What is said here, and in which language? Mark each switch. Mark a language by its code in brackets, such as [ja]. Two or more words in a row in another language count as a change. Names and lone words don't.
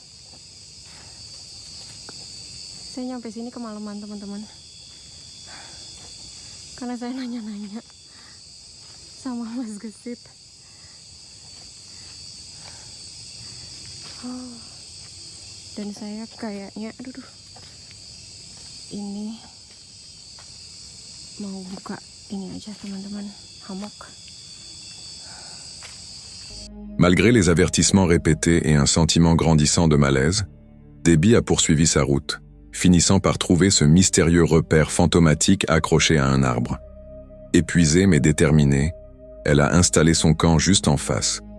[id] Saya nyampe sini kemalaman teman-teman, karena saya nanya-nanya sama Mas Gesit. Dan saya kayaknya aduh, ini mau buka ini aja teman-teman, hammock. [fr] Malgré les avertissements répétés et un sentiment grandissant de malaise, Debbie a poursuivi sa route, finissant par trouver ce mystérieux repère fantomatique accroché à un arbre. Épuisée mais déterminée, elle a installé son camp juste en face.